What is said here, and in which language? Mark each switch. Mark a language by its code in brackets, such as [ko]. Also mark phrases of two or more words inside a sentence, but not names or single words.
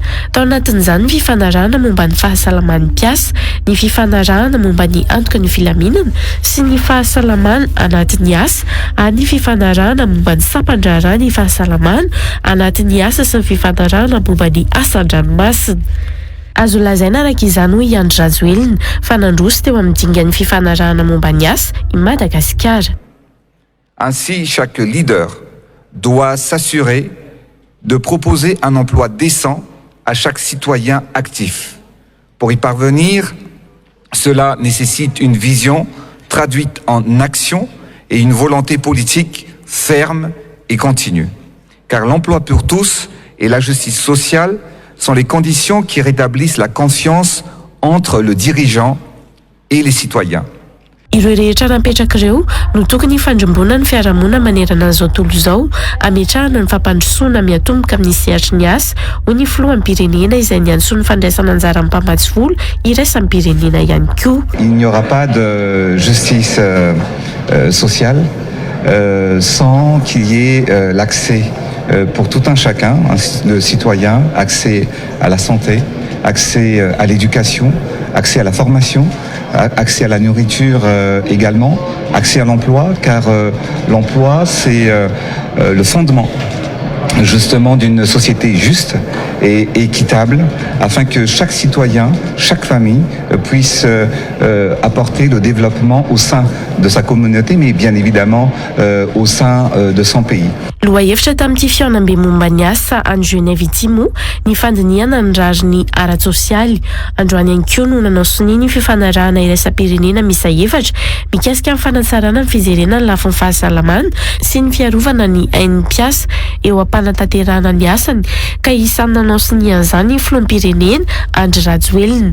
[mg] Tao anatin'izany ny fifanarahana momba ny fahasalaman'ny mpiasa, ny fifanarahana momba ny antoka ny filaminana sy ny fahasalamana anatin'ny asa, ary ny fifanarahana momba ny sampandrarana ny fahasalamana anatin'ny asa sy ny fifanarahana momba ny asan-dranomasina. Azo lazaina araka izany hoy Andry Rajoelina fa nandroso teo amin'ny dingan'ny fifanarahana momba ny asa i Madagasikara. [fr] Ainsi, chaque leader doit s'assurer de proposer un emploi décent à chaque citoyen actif. Pour y parvenir, cela nécessite une vision traduite en action et une volonté politique ferme et continue. Car l'emploi pour tous et la justice sociale sont les conditions qui rétablissent la confiance entre le dirigeant et les citoyens. [mg] Ireo rehetra napetraka ireo no tokony fandrombona ny fiarahamonina manerana an'izao tontolo izao, ametrahana ny fampandrosoana miatomboka amin'ny sehatry ny asa ho ny filoham-pirenena izay niantso ny fandraisana anjara amin'ny mpamatsy vola iraisam-pirenena ihany koa. [fr] Il n'y aura pas de justice sociale sans qu'il y ait l'accès pour tout un chacun, le citoyen, accès à la santé, accès à l'éducation, accès à la formation, accès à la nourriture également, accès à l'emploi, car l'emploi c'est le fondement justement d'une société juste et équitable, afin que chaque citoyen, chaque famille puisse apporter le développement au sein de sa communauté, mais bien évidemment au sein de son pays. [mg] Lohahevitra tamin'ity fihaonam-be momba ny asa any Genève ity moa ny fandiniana ny rariny ara-tsosialy. Androany ihany koa no nanao sininy ny fifanarahana iraisam-pirenena miisa 4 mikasika amin'ny fanatsarana ny fizerena ny lafin'ny fahasalamana sy ny fiarovana ny ain'ny mpiasa eo am-panatanterahana ny asany, ka isany nanao siny an'izany ny filoham-pirenena Andry Rajoelina.